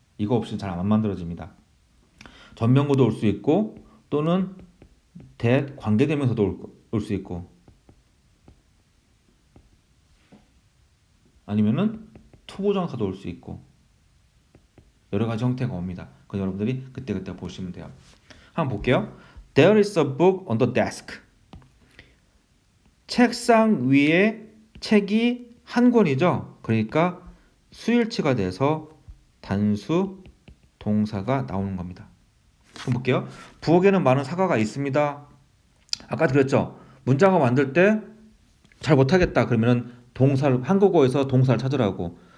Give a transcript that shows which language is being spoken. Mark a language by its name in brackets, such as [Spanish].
[Korean] 이거 없이는 잘 안 만들어집니다. 전명구도 올 수 있고 또는 that 관계대명사도 올 수 있고 아니면은 투부정사도 올 수 있고 여러 가지 형태가 옵니다. 그건 여러분들이 그때그때 보시면 돼요. 한번 볼게요. [English] There is a book on the desk. [Korean] 책상 위에 책이 한 권이죠. 그러니까 수일치가 돼서 단수 동사가 나오는 겁니다. 한번 볼게요. 부엌에는 많은 사과가 있습니다. 아까 그랬죠. 문장을 만들 때 잘 못하겠다 그러면은 동사를 한국어에서 동사를 찾으라고.